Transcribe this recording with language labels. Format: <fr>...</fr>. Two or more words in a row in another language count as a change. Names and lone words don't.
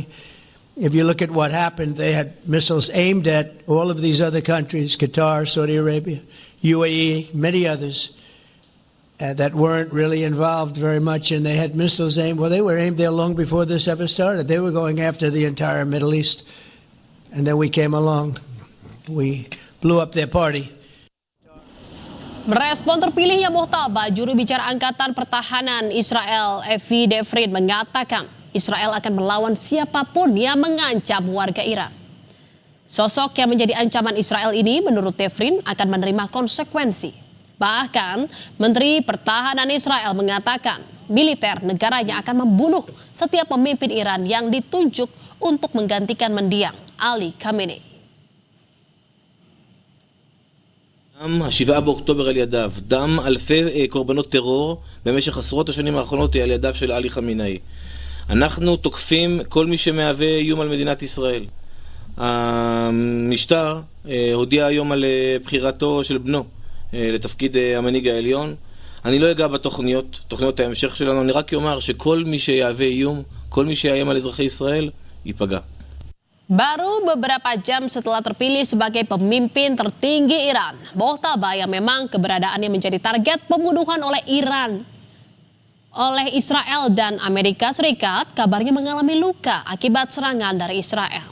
<en>If you look at what happened, they had missiles aimed at all of these other countries, Qatar, Saudi Arabia, UAE, many others, that weren't really involved very much, and they had missiles aimed. Well, they were aimed there long before this ever started. They were going after the entire Middle East. And then we came along. We blew up their party.</en> <id>Merespon terpilihnya Mojtaba, juru bicara Angkatan Pertahanan Israel, Evi Devrin, mengatakan Israel akan melawan siapapun yang mengancam warga Iran. Sosok yang menjadi ancaman Israel ini menurut Devrin akan menerima konsekuensi. Bahkan Menteri Pertahanan Israel mengatakan militer negaranya akan membunuh setiap pemimpin Iran yang ditunjuk untuk menggantikan mendiang Ali Khamenei.</id> <he>דם 7 באוקטובר על ידיו, דם אלפי קורבנות טרור במשך עשרות השנים האחרונות על ידיו של עלי חמינאי. אנחנו תוקפים כל מי שמהווה איום על מדינת ישראל. המשטר הודיע היום על בחירתו של בנו לתפקיד המנהיג העליון. אני לא אגע בתוכניות, תוכניות ההמשך שלנו, אני רק אומר שכל מי שיהווה איום, כל מי שיאיים על אזרחי ישראל, ייפגע.</he> <id>Baru beberapa jam setelah terpilih sebagai pemimpin tertinggi Iran, Mojtaba yang memang keberadaannya menjadi target pembunuhan oleh Israel dan Amerika Serikat, kabarnya mengalami luka akibat serangan dari Israel.</id>